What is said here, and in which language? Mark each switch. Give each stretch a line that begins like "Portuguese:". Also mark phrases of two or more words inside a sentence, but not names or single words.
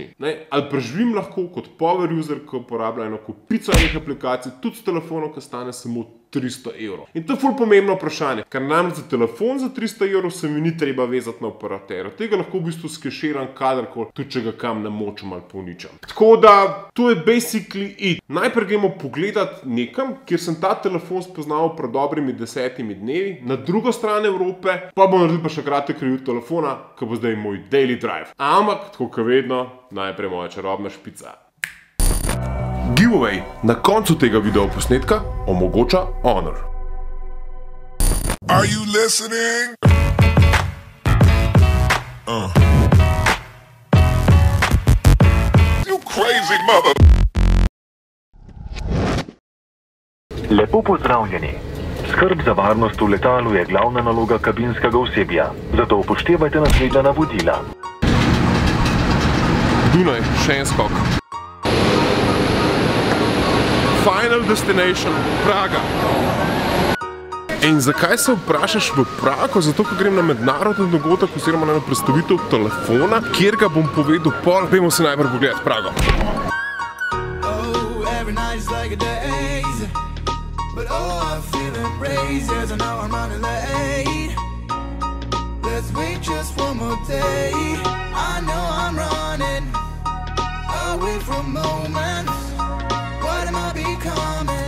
Slovenian: Ali preživim lahko kot
English: power user,
Slovenian: ki uporablja eno kupico aplikacij, tudi s telefonom, ki stane samo 300 evrov. In to je ful pomembno vprašanje, ker namreč za telefon za 300 evrov se mi ni treba vezati na operaterja. Tega lahko v bistvu skeširam kadarkoli, tudi če ga kam namočam ali poničam. Tako da, to je
English: basically it.
Slovenian: Najprej gremo pogledat nekam, kjer sem ta telefon spoznal pred dobrimi 10 dnevi, na drugo stran Evrope, pa bom naredil pa še kratek review telefona, ki bo zdaj moj
English: daily drive.
Slovenian: Ampak, tako kot vedno, najprej moja čarobna špica. Giveaway na koncu tega videoposnetka omogoča Honor.
English: Are you listening? You crazy mother.
Slovenian: Lepo pozdravljeni. Skrb za varnost v letalu je glavna naloga kabinskega osebja, zato upoštevajte naslednja navodila. Dunaj, še en skok.
English: Final destination, Praga.
Slovenian: In zakaj se vprašaš v Prago? Zato, ker grem na mednarodni dogodek oziroma na predstavitev telefona, kjer ga bom povedal pol. Pojmo si najprej pogledati Prago.
English: What am I becoming?